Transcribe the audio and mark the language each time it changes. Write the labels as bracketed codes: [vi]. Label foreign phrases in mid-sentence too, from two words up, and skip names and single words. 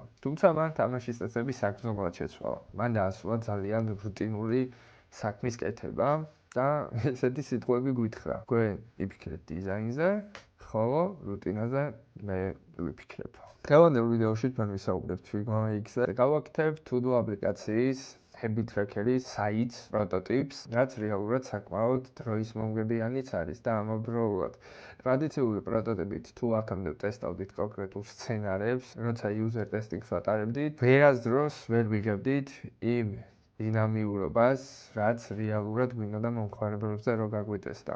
[ka] თუმცა მან თამაშის წესები საგრძნობლად შეცვალა. მან დაასრულა ძალიან რუტინული საქმის კეთება და ესეთი სიტყვები გვითხრა. გვენ იფიქრეთ დიზაინზე, ხოლო რუტინაზე მე ვიფიქრებ. დღევანდელ ვიდეოში ჩვენ ვისაუბრებთ Figma Make-ზე. გავაკეთებ to-do აპლიკაციის [en] habit tracker- [ka] ის საიტს პროტოტიპს, რაც რეალურად საკმაოდ დროის მომგებიანიც არის და ამავდროულად ტრადიციული პროტოტიპით თუ აქამდე ტესტავდით კონკრეტულ სცენარებს, როცა [en] user testing- [ka] ს ვატარებდით, ვერასდროს ვერ ვიღებდით იმ დინამიურობას, რაც რეალურად გვინდოდა მომხმარებლებზე რო გაგვიტესტა.